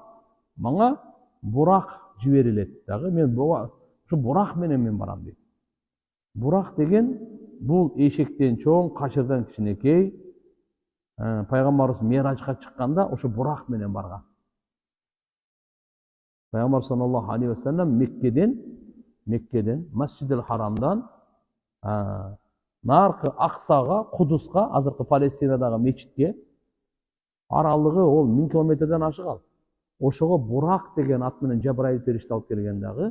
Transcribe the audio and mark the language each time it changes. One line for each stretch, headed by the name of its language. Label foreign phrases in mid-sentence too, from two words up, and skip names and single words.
Kyrgyz: Мага бурак жиберилет. Дагы мен ушу бурак менен мен барам дейт. Бурак деген бул эшектен чоң, качырдан кичинекей. Пайгамбарыбыз Миражга чыкканда ушу бурак менен барган. Пайгамбар
Arabic: صلى الله عليه وسلم
Kyrgyz: Меккеден, Масжидил Харамдан наркы Аксага, Кудуска, азыркы Палестинадагы мечитке аралыгы ол 1000 километрден ашыгал. Ошого бурак деген ат менен Жабраил периште алып келген дагы.